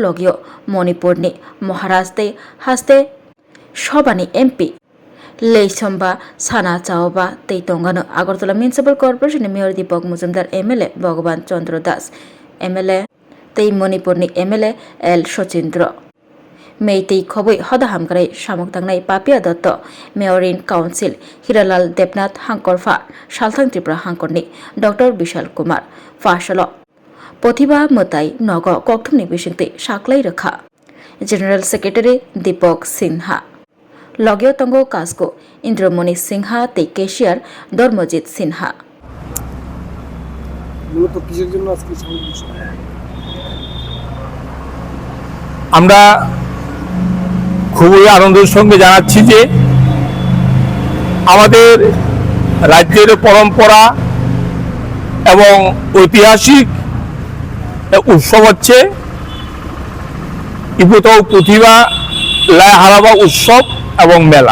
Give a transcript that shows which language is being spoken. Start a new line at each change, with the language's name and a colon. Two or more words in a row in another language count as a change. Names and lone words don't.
Kok Borok: Logio Manipurni Maharashtra Haste Shobani MP Leisomba Sana Chaoba Tei Tongano Agartala Municipal Corporation Mayor Deepak Muzumdar MLA Bhagavan Chandra Das MLA Tei Manipurni MLA L Shochindra Meitei Khoboi Hodahamgrai Shamuk Tangnai Papia Dotto Mayorin Council Hiralal Debnath Hankorfa Shalthang Tripura Hankorni Dr. Bishal Kumar Fashalo Pothiba Mutai Nogo Kokthumni Bishingte Shaklai Rakha
English: General Secretary
Kok Borok: Deepak Sinha Logyo Tongo Kasko Indramoni Sinha Tei Cashier Dormojit Sinha
Bangla: আমরা খুবই আনন্দের সঙ্গে জানাচ্ছি যে আমাদের রাজ্যের পরম্পরা এবং ঐতিহাসিক উৎসব হচ্ছে ইপুতৌ প্রতিভা লাই হারাবা উৎসব এবং মেলা।